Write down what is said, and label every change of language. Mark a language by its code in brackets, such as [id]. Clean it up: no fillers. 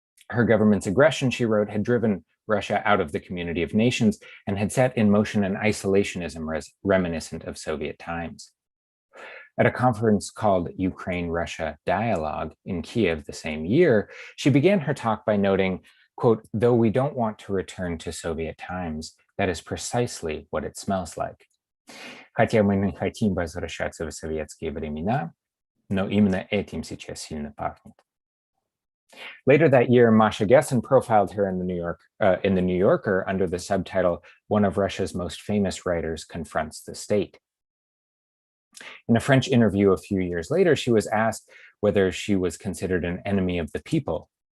[en] Her government's aggression, she wrote, had driven Russia out of the community of nations and had set in motion an isolationism reminiscent of Soviet times. At a conference called Ukraine-Russia Dialogue in Kiev the same year, she began her talk by noting, quote, though we don't want to return to Soviet times, that is precisely what it smells like. [ru] Хотя мы не хотим возвращаться в советские времена, но именно этим сейчас сильно пахнет. [en] Later that year, Masha Gessen profiled her in the New Yorker under the subtitle, One of Russia's Most Famous Writers Confronts the State. In a French interview a few years later, she was asked whether she was considered an enemy of the people.